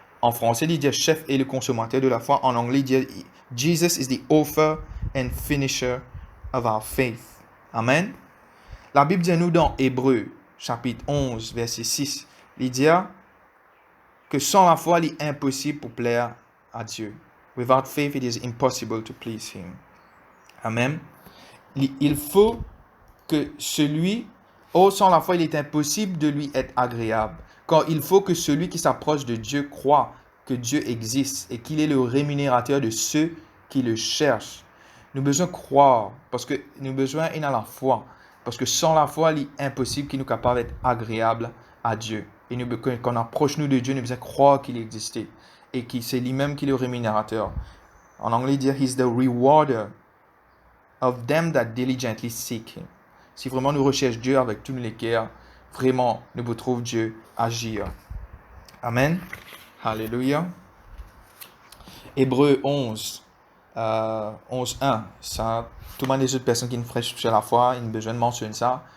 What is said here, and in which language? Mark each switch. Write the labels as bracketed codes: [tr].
[fr] En français, il dit chef et le consommateur de la foi. En anglais, il dit [en] Jesus is the author and finisher of our faith. [fr] Amen. La Bible dit à nous dans Hébreux, chapitre 11, verset 6, il dit que sans la foi, il est impossible pour plaire à Dieu. [en] Without faith, it is impossible to please Him. Amen. [fr] Il faut que sans la foi, il est impossible de lui être agréable. Car il faut que celui qui s'approche de Dieu croit que Dieu existe et qu'il est le rémunérateur de ceux qui le cherchent. Nous avons besoin de croire, parce que nous avons besoin de la foi. Parce que sans la foi, il est impossible qu'il nous capable d'être agréable à Dieu. Et quand on approche nous de Dieu, nous devons croire qu'il existait. Et que c'est lui-même qui est le rémunérateur. En anglais, il dit, [en] He's the rewarder of them that diligently seek Him. [fr] Si vraiment nous recherchons Dieu avec tous les cœurs, vraiment, nous pouvons trouver Dieu agir. Amen. Alléluia. Hébreux 11, 11.1. Ça, tout le monde des autres personnes qui ne fraîchent sur la foi, ils ont besoin de mentionner ça.